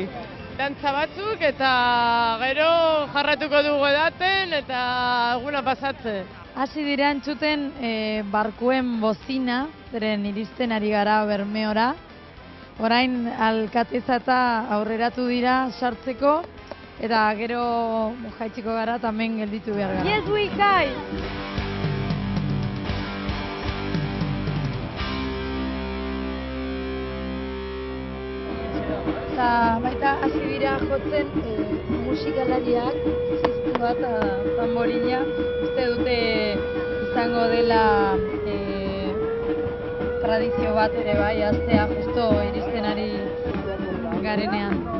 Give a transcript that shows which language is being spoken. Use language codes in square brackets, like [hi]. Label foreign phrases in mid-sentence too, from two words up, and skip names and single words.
[eu] Dantza batzuk eta gero jarratuko dugu edaten eta eguna pasatzen. Hasi dira entzuten barkuen bozina, zeren iristen ari gara Bermeora. Orain alkateza eta aurreratu dira sartzeko, eta gero jaitsiko gara, tamen gelditu behar gara. [en] Yes, we guys! [eu] Eta baita hasi dira jotzen musikalariak, ziztu bat tamborina, uste dute izango dela tradizio bat ere bai, hastea justo iristen ari garenean.